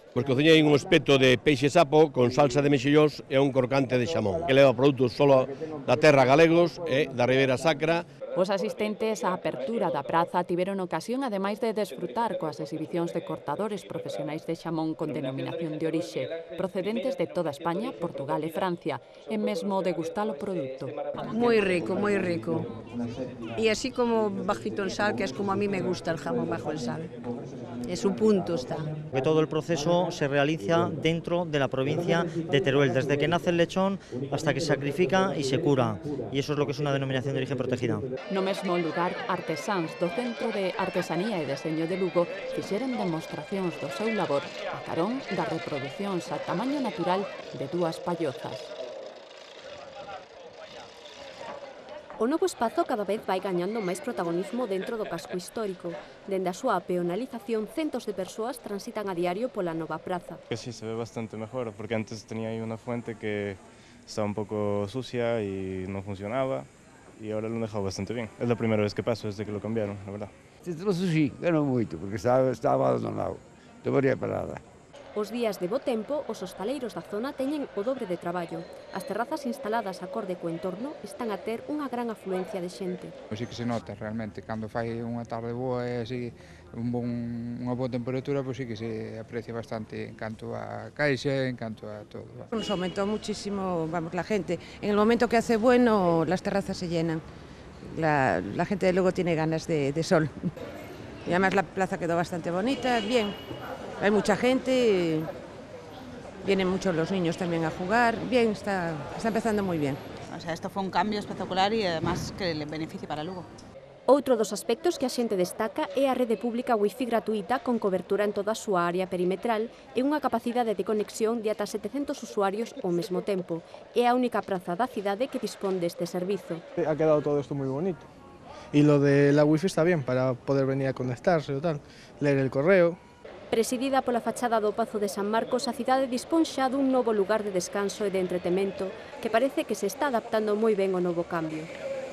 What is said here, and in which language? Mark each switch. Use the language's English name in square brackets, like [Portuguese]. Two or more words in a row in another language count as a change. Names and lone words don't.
[Galician] Pois cociñei un espeto de peixe sapo con salsa de mexillós e un crocante de xamón, que leva produtos solo da terra galegos e da Ribeira Sacra. Os asistentes á apertura da praza tiveron ocasión, ademais de desfrutar coas exhibicións de cortadores profesionais de xamón con denominación de orixe, procedentes de toda España, Portugal e Francia, e mesmo degustar o produto. Moi rico, moi rico. [Spanish] E así como bajito en sal, que es como a mí me gusta el jamón bajo el sal. En su punto está. Que todo el proceso se realiza dentro de la provincia de Teruel, desde que nace el lechón hasta que se sacrifica y se cura. Y eso es lo que es una denominación de origen protegida. [Galician] No mesmo lugar, artesáns do Centro de Artesanía e Deseño de Lugo fixeron demostracións do seu labor a carón das reproducións a tamaño natural de 2 pallozas. O novo espazo cada vez vai gañando máis protagonismo dentro do casco histórico. Dende a súa peonalización, centos de persoas transitan a diario pola nova praza. [Spanish] Que sí, se ve bastante mejor, porque antes tenía ahí una fuente que estaba un poco sucia y no funcionaba. Y ahora lo han dejado bastante bien. Es la primera vez que paso desde que lo cambiaron, la verdad. Eso sí, ganó moito, porque estaba abandonado. Debería parada. [Galician] Os días de bo tempo, os hostaleiros da zona teñen o dobre de traballo. As terrazas instaladas acorde co entorno están a ter unha gran afluencia de xente. Pois sí que se nota realmente, cando fai unha tarde boa e así unha boa temperatura, pois sí que se aprecia bastante en canto a caixa, en canto a todo. [Spanish] Nos aumentó muchísimo, vamos, la gente. En el momento que hace bueno, las terrazas se llenan. La gente de luego tiene ganas de sol. Y además la plaza quedó bastante bonita, bien. Hay mucha gente, vienen muchos los niños también a jugar, bien, está empezando muy bien. O sea, esto fue un cambio espectacular y además que le beneficia para Lugo. [Galician] Outro dos aspectos que a xente destaca é a rede pública wifi gratuita con cobertura en toda a súa área perimetral e unha capacidade de conexión de ata 700 usuarios ao mesmo tempo. É a única praza da cidade que dispón deste servizo. [Spanish] Ha quedado todo esto muy bonito. Y lo de la wifi está bien para poder venir a conectarse o tal, leer el correo. [Galician] Presidida pola fachada do Pazo de San Marcos, a cidade dispón xa dun novo lugar de descanso e de entretemento que parece que se está adaptando moi ben ao novo cambio.